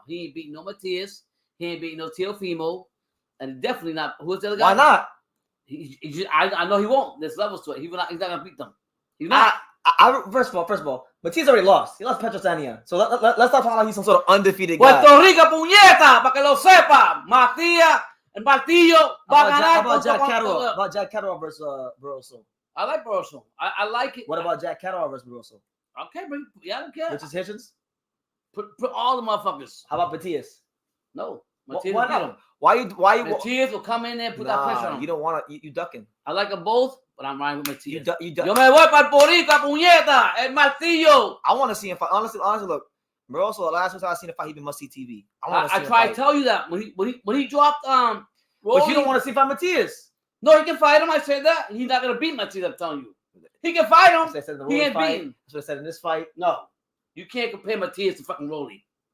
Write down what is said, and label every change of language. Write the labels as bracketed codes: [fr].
[en] He ain't beating no Matias. He ain't beating no Teofimo, and definitely not. Who's the other guy? Why not? I know he won't. There's levels to it. He's not gonna beat them. He's not. First of all, Matias already lost. He lost Petrosania. So let's not talk like he's some sort of undefeated guy. [es] Puerto Rico, puñeta, para que lo sepa. Matías, el martillo, va a ganar. [en] How about Jack Catterall? About Jack Catterall versus Barroso? I like Barroso. I like it. What about Jack Catterall versus Barroso? Okay, bro. Yeah, I don't care. Richard Hitchens? Put all the motherfuckers. How about Matias? No. Matias why not? Why you? Matias will come in there and put that pressure on him. You don't want to. You ducking. I like them both, but I'm riding with Matias. You duck. [es] Yo me voy para Puerto Rico, puñeta, el martillo. [en] I want to see him fight. Honestly, look. Barroso, the last time I seen him fight, he been must see TV. I try to tell you that when he dropped Rolly, but you don't want to see fight Matias. No, he can fight him. I said that. He's not gonna beat Matias. I'm telling you. He can fight him. He ain't beating. That's what I said in this fight. No, you can't compare Matias to fucking Rolly.